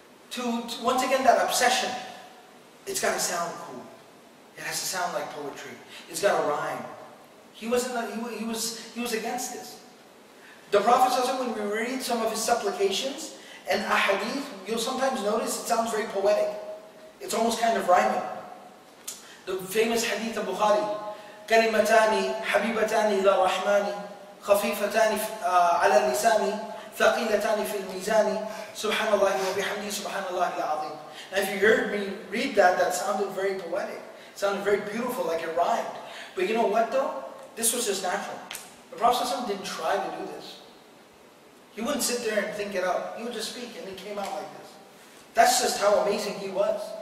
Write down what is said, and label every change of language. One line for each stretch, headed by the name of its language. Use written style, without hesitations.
English: To once again, that obsession. It's got to sound cool. It has to sound like poetry. It's got to rhyme. He was against this. The Prophet ﷺ, when we read some of his supplications and ahadith, you'll sometimes notice it sounds very poetic. It's almost kind of rhyming. The famous hadith of Bukhari,
Arabic: كلمتان حبيبتان إلى الرحمن خفيفتان على اللسان ثقيلتان في الميزان سبحان الله وبحمده سبحان الله العظيم.
English: Now if you heard me read that, that sounded very poetic. It sounded very beautiful, like it rhymed. But you know what though? This was just natural. The Prophet ﷺ didn't try to do this. He wouldn't sit there and think it up. He would just speak and it came out like this. That's just how amazing he was.